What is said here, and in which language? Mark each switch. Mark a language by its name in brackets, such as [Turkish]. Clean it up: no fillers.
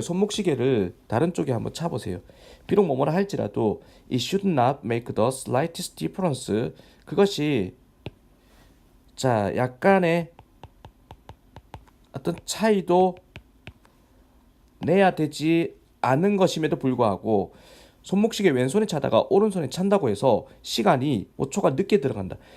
[Korean] 손목시계를 다른 쪽에 한번 차보세요. [English] 비록 뭐뭐라 할지라도 it should not make the slightest difference. [Korean] 그것이 자 약간의 어떤 차이도 내야 되지 않은 것임에도 불구하고 손목시계 왼손에 차다가 오른손에 찬다고 해서 시간이 5초가 늦게 들어간다.